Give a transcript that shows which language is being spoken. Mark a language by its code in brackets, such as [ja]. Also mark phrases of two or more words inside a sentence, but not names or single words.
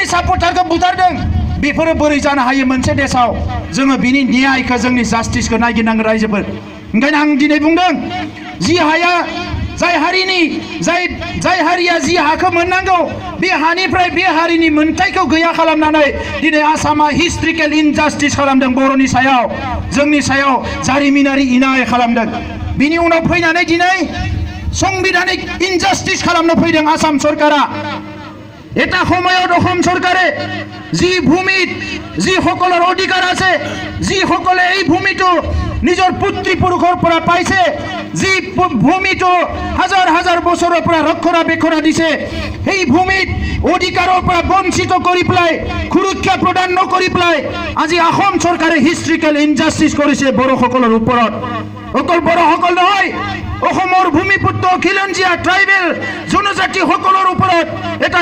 [brx] सापर्टारखौ बुथारदों बेफोरो बोरै जानो हायो मोनसे देशआव जोङो बिनि न्यायखौ जोंनि जास्टिसखौ नागिरनांगोन रायजोफोर ओंखायनो आं दिनै बुंदों जि हाया जाय हारिनि जाय हारिया जि हाखौ मोननांगौ बे हानिफ्राय बे हारिनि मोनथायखौ गैया खालामनानै दिनै आसामा [en] historical injustice [brx] खालामदों बर'नि सायाव जोंनि सायाव जारिमिनारि इनाय खालामदों बिनि उनाव फैनानै दिनै संबिधानिक इनजास्टिस खालामनो फैदों आसाम सरकारा [as] এটা সময়ত অসম চৰকাৰে যি ভূমিত যি সকলৰ অধিকাৰ আছে যি সকলে এই ভূমিটো নিজৰ পুত্ৰী পুৰুষৰ পৰা পাইছে যি ভূমিটো হাজাৰ হাজাৰ বছৰৰ পৰা ৰক্ষণাবেক্ষণ দিছে এই ভূমিত অধিকাৰৰ পৰা বঞ্চিত কৰি পেলাই সুৰক্ষা প্ৰদান নকৰি পেলাই আজি অসম চৰকাৰে [en] historical injustice [as] কৰিছে বড়োসকলৰ ওপৰত অকল বড়োসকল নহয় অসমৰ ভূমিপুত্ৰ খিলঞ্জীয়া ট্ৰাইবেল জনজাতি সকলৰ ওপৰত এটা